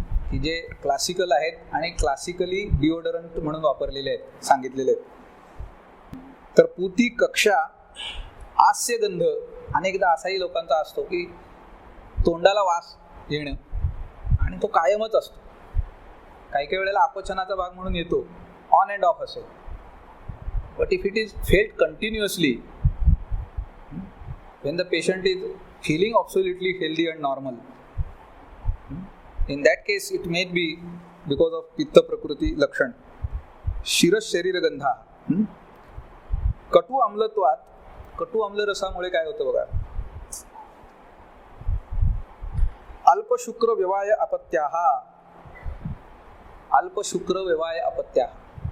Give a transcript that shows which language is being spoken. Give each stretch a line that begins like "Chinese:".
Marathi: की जे क्लासिकल आहेत आणि क्लासिकली डिओडरंट म्हणून वापरलेले आहेत, सांगितलेले आहेत. तर पूती, कक्षा, हास्यगंध, अनेकदा असाही लोकांचा असतो की तोंडाला वास येणं आणि तो कायमच असतो. काही काही वेळेला अपचनाचा भाग म्हणून येतो, ऑन अँड ऑफ असेल.
English: But if it is felt continuously, when the patient is feeling absolutely healthy and normal, in that case it may be because of pitta prakriti lakshan.
Marathi: शिरस शरीर गंधा. कटू आम्लत्वात, कटू आम्ल रसामुळे काय होतं बघा, अल्पशुक्र व्यवाय अपत्याः, अल्पशुक्र व्यवाय अपत्याः.